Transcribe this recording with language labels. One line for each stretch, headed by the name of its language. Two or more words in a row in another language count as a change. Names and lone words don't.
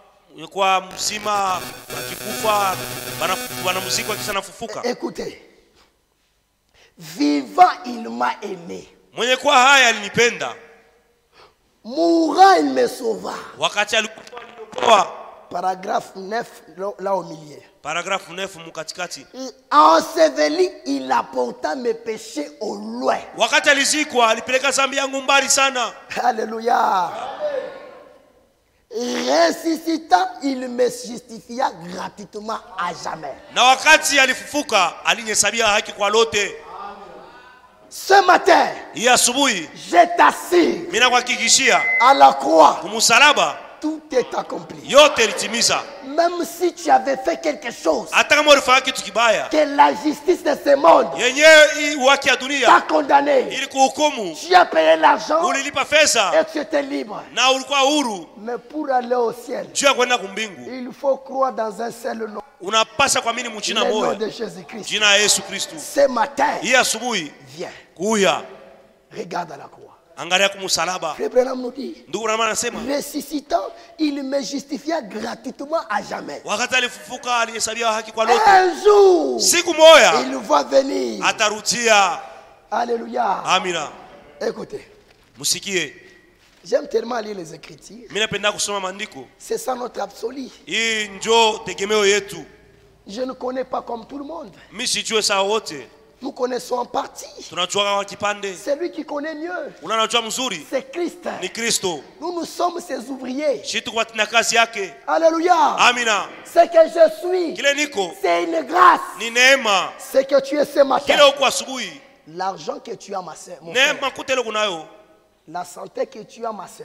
French: Écoutez, vivant il m'a aimé, mourant il me sauva. Paragraphe 9 là au milieu.
Swahili: Paragraphe 9 mukatikati.
French: Enseveli il apporta mes péchés au loin.
Swahili: Wakati alizikwa alipeleka dhambi yangu mbali sana.
French: Alléluia. Ressuscitant, il me justifia gratuitement à jamais.
Swahili: Na wakati alifufuka alinyesabia haki kwa lote.
French: Ce matin, je t'assure,
Swahili: mina kuhakikishia
French: à la croix,
Swahili: kumusalaba
French: tout est accompli.
Swahili: Yote litimiza.
French: Même si tu avais fait quelque chose,
Swahili: hata kama ulifanya kitu kibaya,
French: que la justice de ce monde
Swahili: haki ya dunia
French: t'a condamné,
Swahili: ili kuhukumu,
French: tu as payé l'argent,
Swahili: ulilipa pesa,
French: et tu étais libre.
Swahili: Na ulikuwa huru.
French: Mais pour aller au ciel, il faut croire dans un seul nom.
Swahili: Unapasa kuamini mjina moja.
French: Le nom de Jésus-Christ.
Swahili: Jina la Yesu Kristo.
French: Ce matin,
Swahili: hii asubuhi,
French: viens.
Swahili: Kuya.
French: Regarde à la croix.
Swahili: Angalia kumsalaba.
French: Frère Branham nous dit,
Swahili: ndugu Branham anasema,
French: ressuscitant, il me justifia gratuitement à jamais.
Swahili: Wakati alifufuka alihesabia haki kwa lote.
French: Un jour,
Swahili: siku moja,
French: il va venir.
Swahili: Atarudia.
French: Alléluia.
Swahili: Amina.
French: Écoutez.
Swahili: Musikie.
French: J'aime tellement lire les Écritures.
Swahili: Mimi napenda kusoma maandiko.
French: C'est ça notre absolu.
Swahili: Hii njoo tegemeo yetu.
French: Je ne connais pas comme tout le monde.
Swahili: Mimi sijue sawa wote.
French: Nous connaissons en partie. C'est lui qui connaît mieux. C'est Christ. Nous sommes ses ouvriers. Alléluia. Amina. Ce que je suis, c'est une grâce. Ce que tu es ce matin. L'argent que tu as, ma soeur, mon frère. La santé que tu as, ma soeur.